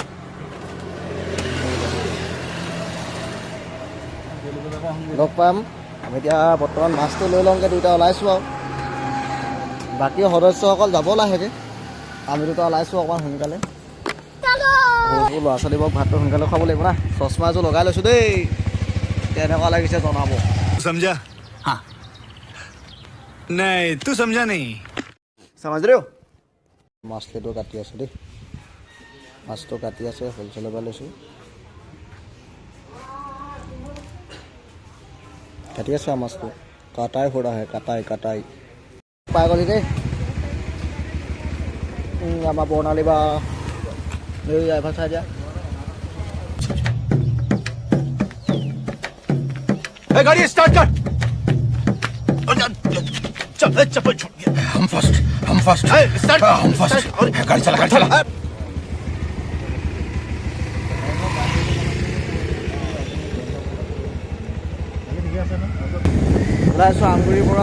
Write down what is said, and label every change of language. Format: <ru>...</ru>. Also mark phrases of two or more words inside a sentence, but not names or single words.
<as>লগ পাম আমি এতিয়া। বৰ্তমান মাছটো লৈ লওঁগৈ, দুইটা ওলাইছোঁ আৰু বাকী সদস্যসকল যাব লাহেকৈ। আমি দুটা ওলাইছোঁ অকণমান সোনকালে। সৰু ল'ৰা ছোৱালীবোৰক ভাতটো সোনকালে খাব লাগিব না। চশমা এযোৰ লগাই লৈছোঁ দেই, কেনেকুৱা লাগিছে জনাব।</as> <hi>समझा हाँ नहीं तू समझा नहीं समझ रहे हो।</hi> <as>মাছটো কাটি আছোঁ দেই, মাছটো কাটি আছে, হ'লচেলৰ পৰা লৈছোঁ। কাটি আছোঁ আৰু মাছটো, কাটাই ফুৰা হয়, কাটাই পাই গ'লি দেই। আমাৰ বৰ্ণালী বা এই এভাৰ চাই দিয়া।</as> <hi>गाड़ी स्टार्ट कर। चप्पल छूट गया। हम</hi> <en>first start</en> <hi>हम फर्स्ट गाड़ी चला</hi> <as>ওলাইছোঁ আমগুৰিৰ পৰা।</as>